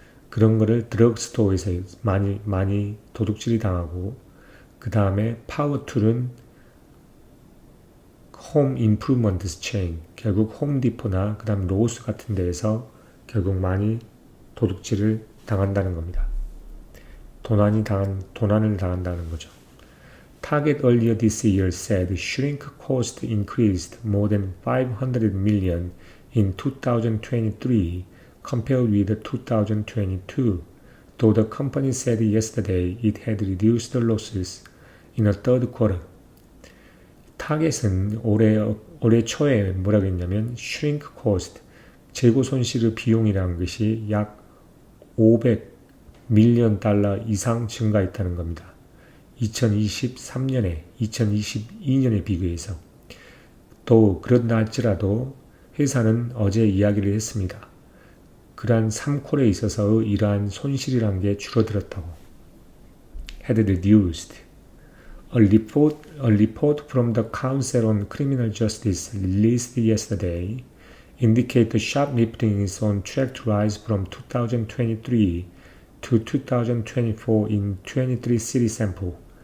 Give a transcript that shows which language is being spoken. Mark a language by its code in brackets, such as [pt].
[ko] 그런 거를 드럭스토어에서 많이 도둑질이 당하고, 그 다음에 파워툴은 홈 임프루먼트 체인, 결국 홈디포나 그 다음 로스 같은 데에서 결국 많이 도둑질을 당한다는 겁니다. 도난을 당한다는 거죠. [en] Target earlier this year said shrink cost increased more than 500 million in 2023 compared with 2022, though the company said yesterday it had reduced the losses in the third quarter. [ko] 타겟은 올해 초에 뭐라고 했냐면 [en] shrink cost, [ko] 재고 손실의 비용이라는 것이 약 500 밀리언 달러 이상 증가했다는 겁니다. 2022년에 비교해서. 또 그런다 할지라도 회사는 어제 이야기를 했습니다. 그러한 3콜에 있어서 이러한 손실이란 게 줄어들었다고. [en] had reduced. A report from the Council on Criminal Justice released yesterday indicate the shoplifting is on track to rise from 2023 to 2024 in 23 city sample.